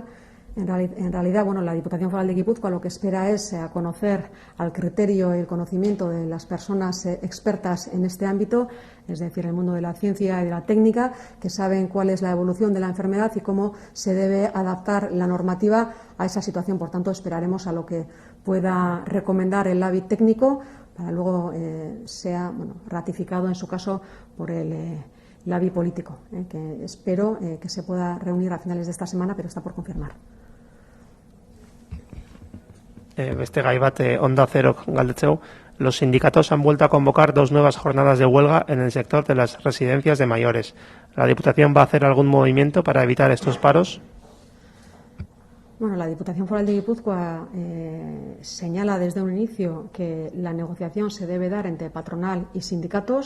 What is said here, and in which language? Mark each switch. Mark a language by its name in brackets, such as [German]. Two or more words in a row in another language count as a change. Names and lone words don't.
[Spanish] En realidad, la Diputación Foral de Guipúzcoa lo que espera es conocer al criterio y el conocimiento de las personas expertas en este ámbito, es decir, el mundo de la ciencia y de la técnica, que saben cuál es la evolución de la enfermedad y cómo se debe adaptar la normativa a esa situación. Por tanto, esperaremos a lo que pueda recomendar el LABI técnico para luego sea ratificado, en su caso, por el LABI político, que espero que se pueda reunir a finales de esta semana, pero está por confirmar. [Basque] Beste gai bat Onda Zerok galdetzeu. [Spanish] Los sindicatos han vuelto a convocar 2 nuevas jornadas de huelga en el sector de las residencias de mayores. ¿La Diputación va a hacer algún movimiento para evitar estos paros? La Diputación Foral de Guipúzcoa señala desde un inicio que la negociación se debe dar entre patronal y sindicatos.